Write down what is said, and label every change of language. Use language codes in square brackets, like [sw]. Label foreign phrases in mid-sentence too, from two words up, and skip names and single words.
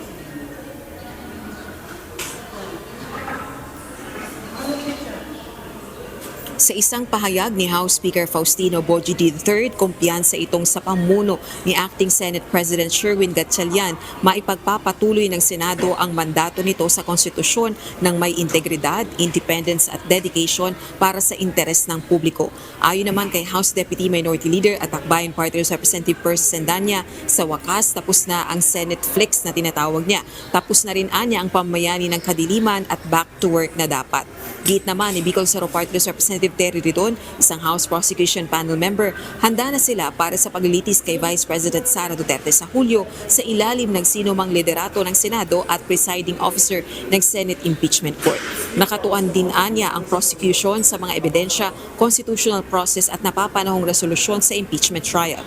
[tl] Sa isang pahayag ni House Speaker Faustino Boji III, kumpiyansa itong sa pamuno ni Acting Senate President Sherwin Gatchalian, maipagpapatuloy ng Senado ang mandato nito sa konstitusyon ng may integridad, independence at dedication para sa interes ng publiko. Ayon naman kay House Deputy Minority Leader at Akbayan Party Representative Percy Sandanya, sa wakas tapos na ang [en] Senate flex [tl] na tinatawag niya. Tapos na rin anya ang pamayani ng kadiliman at [en] back to work [tl] na dapat. Giit naman ni Bicol Saro Party Representative Representative Terry Ridon, isang House Prosecution Panel member, handa na sila para sa paglilitis kay Vice President Sara Duterte sa Hulyo sa ilalim ng sinumang liderato ng Senado at presiding officer ng Senate Impeachment Court. Nakatuan din anya ang prosecution sa mga ebidensya, [en] constitutional process [tl] at napapanahong resolusyon sa [en] impeachment trial.